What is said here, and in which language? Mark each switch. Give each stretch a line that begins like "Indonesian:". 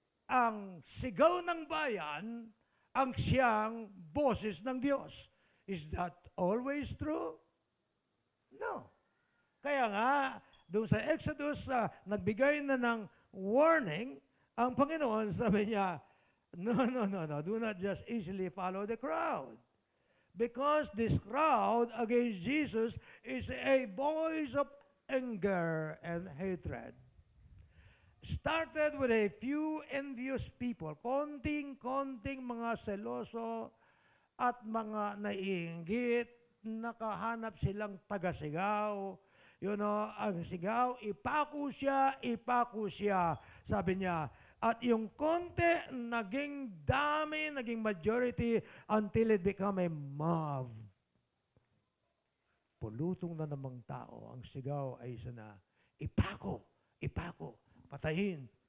Filipino: Ang sigaw ng bayan, ang siyang boses ng Diyos.
English: Is that always true? No.
Filipino: Kaya nga, doon sa Exodus, nagbigay na ng warning, ang Panginoon sabi niya, no,
English: do not just easily follow the crowd. Because this crowd against Jesus is a voice of anger and hatred. Started with a few envious people,
Filipino: konting mga seloso at mga naiinggit, nakahanap silang tagasigaw.
English: You know,
Filipino: ang sigaw, ipako siya, sabi niya. At yung konti, naging dami, naging majority
English: until it become a mob.
Filipino: Pulutong na namang tao, ang sigaw ay isa na, ipako, patayin.